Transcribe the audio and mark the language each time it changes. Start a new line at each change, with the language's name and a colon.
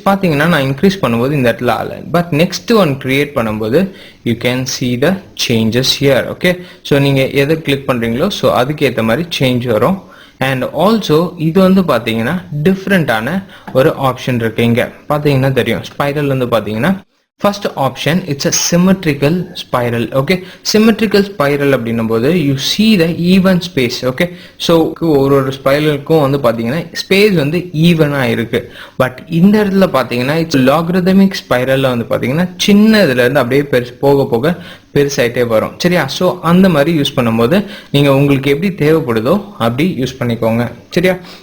Tamil: பார்த்தீங்கன்னா நான் இன்க்ரீஸ் பண்ணும்போது இந்த இடத்துல ஆகலை. பட் நெக்ஸ்ட் ஒன் கிரியேட் பண்ணும்போது
English: You can see the changes here.
Tamil: Okay, so நீங்கள் எதை கிளிக் பண்ணுறீங்களோ ஸோ அதுக்கு ஏற்ற மாதிரி சேஞ்ச் வரும். அண்ட் ஆல்சோ இது வந்து பார்த்தீங்கன்னா டிஃப்ரெண்டான ஒரு ஆப்ஷன் இருக்கு. இங்கே பார்த்தீங்கன்னா தெரியும் ஸ்பைரல் வந்து பார்த்தீங்கன்னா
English: first option it's a symmetrical spiral. okay, symmetrical spiral
Tamil: அப்படின்னும் போது
English: you see the even space.
Tamil: okay, so ஒரு ஸ்பைரலுக்கும் வந்து பாத்தீங்கன்னா ஸ்பேஸ் வந்து ஈவனா இருக்கு. பட் இந்த இடத்துல பாத்தீங்கன்னா
English: it's logarithmic spiral
Tamil: வந்து பாத்தீங்கன்னா சின்னதுல இருந்து அப்படியே போக போக பெருசாயிட்டே வரும். சரியா? ஸோ அந்த மாதிரி யூஸ் பண்ணும்போது நீங்க உங்களுக்கு எப்படி தேவைப்படுதோ அப்படி யூஸ் பண்ணிக்கோங்க. சரியா?